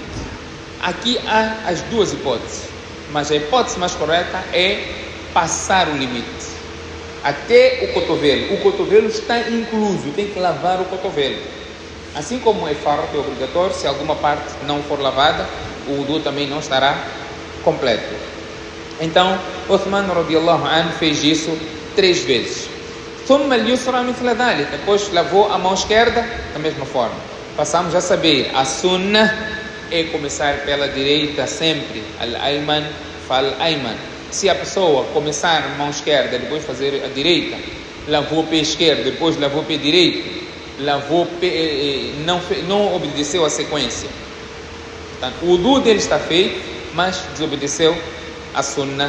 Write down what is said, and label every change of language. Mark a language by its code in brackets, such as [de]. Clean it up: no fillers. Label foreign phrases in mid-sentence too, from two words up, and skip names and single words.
[pt] Aqui há as duas hipóteses. Mas a hipótese mais correta é passar o limite. Até o cotovelo. O cotovelo está incluso. Tem que lavar o cotovelo. Assim como é fardo, é obrigatório, se alguma parte não for lavada, o wudu também não estará completo. Então, Uthman [ar] رضي الله عنه [pt] fez isso 3 vezes. [ar] ثم اليسرى مثل ذلك. [pt] Depois lavou a mão esquerda da mesma forma. Passamos a saber, a sunnah é começar pela direita sempre. [ar] الأيمن فالأيمن. [pt] Se a pessoa começar a mão esquerda, depois fazer a direita, lavou o pé esquerdo, depois lavou o pé direito, não obedeceu a sequência. Portanto, o wudu dele está feito, mas desobedeceu a sunnah.